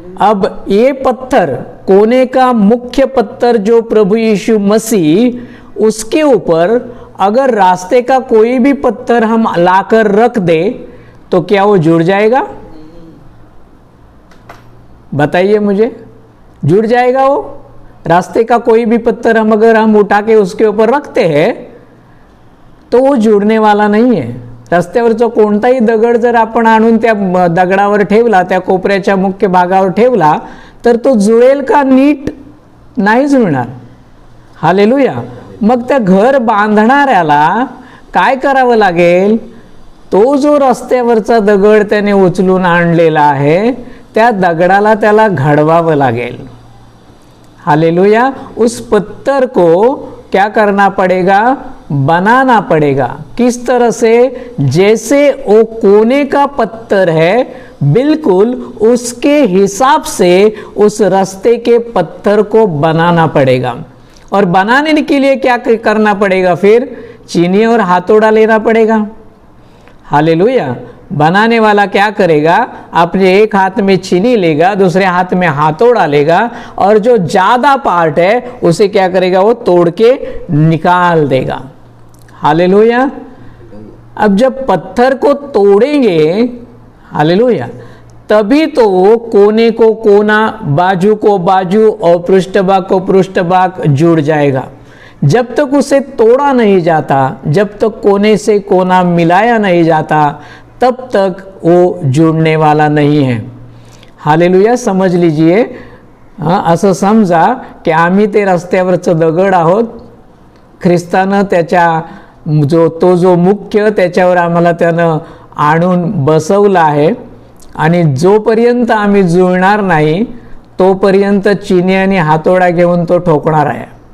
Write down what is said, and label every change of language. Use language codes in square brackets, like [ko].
[hi] अब ये पत्थर, कोने का मुख्य पत्थर जो प्रभु यीशु मसीह, उसके ऊपर अगर रास्ते का कोई भी पत्थर हम लाकर रख दे तो क्या वो जुड़ जाएगा? बताइए मुझे, जुड़ जाएगा वो? रास्ते का कोई भी पत्थर अगर हम उठा के उसके ऊपर रखते हैं तो वो [mr] जुडणे वाला नाही आहे। रस्त्यावरचा कोणताही दगड जर आपण आणून त्या दगडावर ठेवला, त्या कोपऱ्याच्या मुख्य भागावर ठेवला, तर तो जुळेल का? नीट नाही जुळणार। हालेलुया। मग त्या घर बांधणाऱ्याला काय करावं लागेल? तो जो रस्त्यावरचा दगड त्याने उचलून आणलेला आहे त्या दगडाला त्याला घडवावं लागेल। हालेलुया। [hi] उस पत्थर को क्या करना पड़ेगा? बनाना पड़ेगा। किस तरह से? जैसे वो कोने का पत्थर है, बिल्कुल उसके हिसाब से उस रास्ते के पत्थर को बनाना पड़ेगा। और बनाने के लिए क्या करना पड़ेगा? फिर चीनी और हाथोड़ा लेना पड़ेगा। हालेलुया। बनाने वाला क्या करेगा? अपने एक हाथ में चीनी लेगा, दूसरे हाथ में हाथोड़ा लेगा, और जो ज्यादा पार्ट है उसे क्या करेगा? वो तोड़ के निकाल देगा। हालेलुया। अब जब पत्थर को तोड़ेंगे, हालेलुया, तभी तो कोने को कोना, बाजू को बाजू और पृष्ठभाग को पृष्ठभाग जुड़ जाएगा। जब तक उसे तोड़ा नहीं जाता, जब तक कोने से कोना मिलाया नहीं जाता, तब तक वो जुड़ने वाला नहीं है। हालेलुया। समज लीजिए, [mr] असं समजा की आम्ही ते रस्त्यावरचं दगड आहोत, ख्रिस्तानं त्याच्या जो मुख्य त्याच्यावर आम्हाला त्यानं आणून बसवला आहे, आणि जोपर्यंत आम्ही जुळणार नाही तोपर्यंत चिनी आणि हातोडा घेऊन तो ठोकणार आहे।